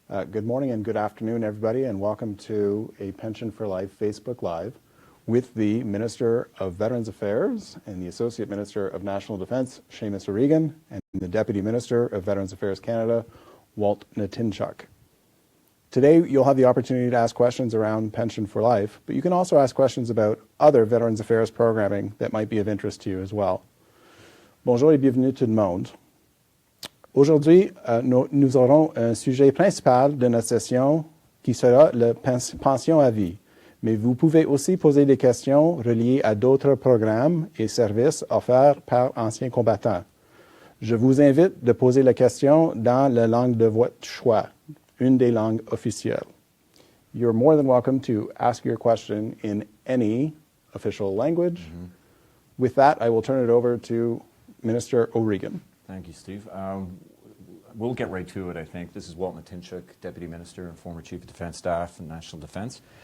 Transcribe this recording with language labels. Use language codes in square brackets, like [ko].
[en] Good morning and good afternoon, everybody, and welcome to a Pension for Life Facebook Live with the Minister of Veterans Affairs and the Associate Minister of National Defence, Seamus O'Regan, and the Deputy Minister of Veterans Affairs Canada, Walt Natinchuk. Today, you'll have the opportunity to ask questions around Pension for Life, but you can also ask questions about other Veterans Affairs programming that might be of interest to you as well. [fr] Bonjour et bienvenue tout le monde. Aujourd'hui, nous aurons un sujet principal de notre session qui sera la pension à vie. Mais vous pouvez aussi poser des questions reliées à d'autres programmes et services offerts par anciens combattants. Je vous invite de poser la question dans la langue de votre choix, une des langues officielles. [en] You're more than welcome to ask your question in any official language. Mm-hmm. With that, I will turn it over to Minister O'Regan. Thank you, Steve. We'll get right to it, I think. This is Walt Natinchuk, Deputy Minister and former Chief of Defence Staff and National Defence.